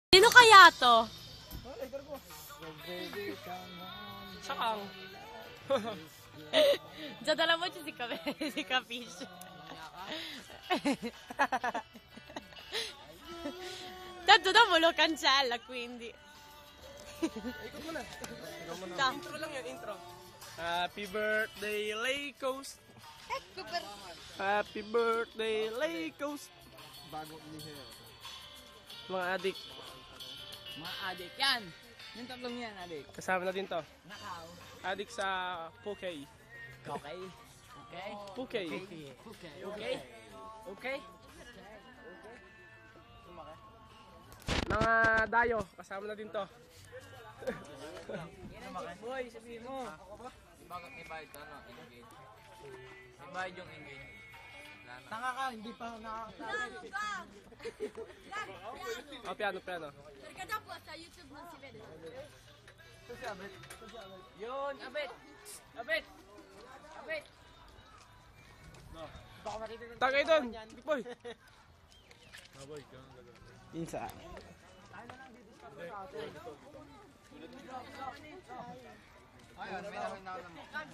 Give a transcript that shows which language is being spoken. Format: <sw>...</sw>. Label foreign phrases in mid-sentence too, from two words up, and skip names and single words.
<tl>Sino kaya to? Sakang.</tl> <it>Già dalla voce si capisce. Tanto dopo lo cancella, quindi.</it> <tl>Intro lang yan, intro.</tl> <en>Happy birthday, Lakos.</en> <it>Ecco per...</it> <en>Happy birthday, Lakos.</en> <tl>Bagong lihe. Mga adik. Mga adik yan. Yung tatlong yan, adik. Kasama na din to. Nakaw. Adik sa Pukay. Okay. Okay. Pukay. Okay. Okay. Okay. Mga dayo, kasama na din to. Boy, sabihin mo. Bakit may bayad ka, no? Engage. May bayad yung engage. Tanga ka, hindi pa nakakasama. Oh, piano.</tl> <it>Perché dopo sa YouTube non si vede.</it> <tl>Yun, abet. Abet. Abet. Baka makita Tagay doon, big boy. Insa. Ayun, may namin na naman.</tl>